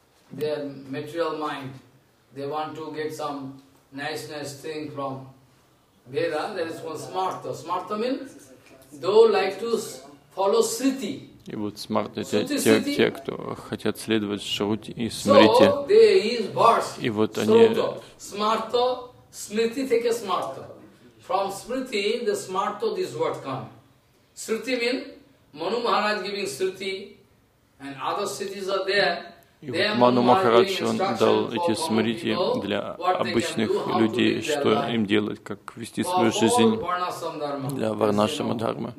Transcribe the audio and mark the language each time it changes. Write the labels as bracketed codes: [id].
[en] Their material mind, they want to get some niceness thing from Veda. There is one smarta. Smarta means they like to follow Sriti. [ru] И вот смарта — это те, кто хотят следовать Шрути и Смрити. [en] So there is verse. [ru] И вот они. [en] Smarta, Smriti, take a smarta. From Smriti, the smarta, this word come. Sriti means Manu Maharaj giving Sriti, and other Sritis are there. [ru] И вот Ману Махарадж, он дал эти смрити для обычных людей, что им делать, как вести свою жизнь для варнашама дхармы.